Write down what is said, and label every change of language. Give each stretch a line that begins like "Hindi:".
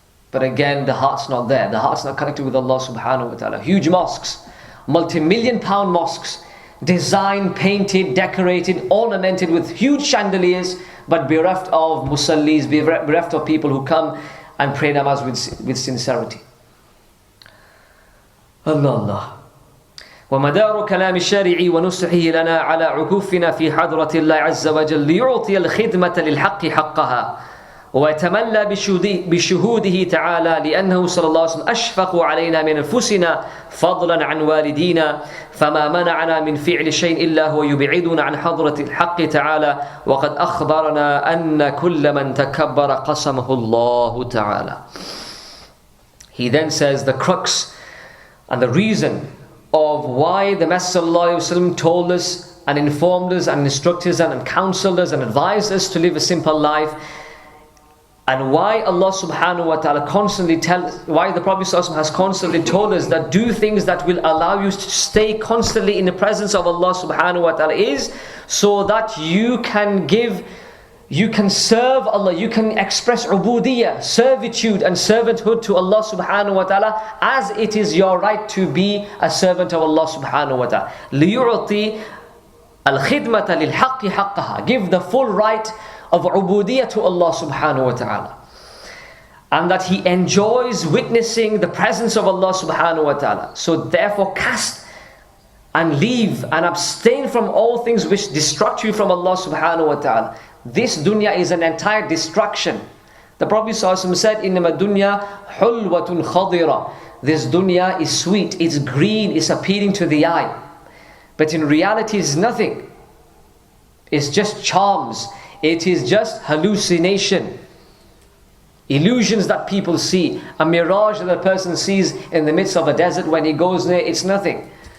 English: But again, the heart's not there. The heart's not connected with Allah subhanahu wa ta'ala. Huge mosques, multi-million-pound mosques, designed, painted, decorated, ornamented with huge chandeliers, but bereft of musallis, bereft of people who come and pray namaz with sincerity. Allah Allah.
Arabic: ومدار كلام الشارع ونصحه لنا على عكوفنا في حضرة الله عز وجل ليعطي الخدمة للحق حقها ويتملى بشهوده تعالى لأنه صلى الله عليه وسلم أشفق علينا من أنفسنا فضلا عن والدينا فما منعنا من فعل شيء إلا هو يبعدنا عن حضرة الحق تعالى وقد أخبرنا أن كل من تكبر قسمه الله تعالى.
English: He then says the crux and the reason of why the Messenger ﷺ told us and informed us and instructed us and counseled us and advised us to live a simple life, and why Allah subhanahu wa ta'ala why the Prophet ﷺ has constantly told us that do things that will allow you to stay constantly in the presence of Allah subhanahu wa ta'ala, is so that you can serve Allah, you can express ubudiyah, servitude and servanthood to Allah subhanahu wa ta'ala as it is your right to be a servant of Allah subhanahu wa ta'ala.
Arabic: لِيُعْطِي الْخِدْمَةَ لِلْحَقِّ حَقَّهَا.
English: Give the full right of ubudiyah to Allah subhanahu wa ta'ala. And that he enjoys witnessing the presence of Allah subhanahu wa ta'ala. So therefore cast and leave and abstain from all things which distract you from Allah subhanahu wa ta'ala. This dunya is an entire distraction. The Prophet ﷺ said,
Arabic: إِنَّمَا الدُّنْيَا حُلْوَةٌ خَضِرَةٌ.
English: This dunya is sweet, it's green, it's appealing to the eye. But in reality it's nothing. It's just charms. It is just hallucination. Illusions that people see. A mirage that a person sees in the midst of a desert, when he goes there, it's nothing.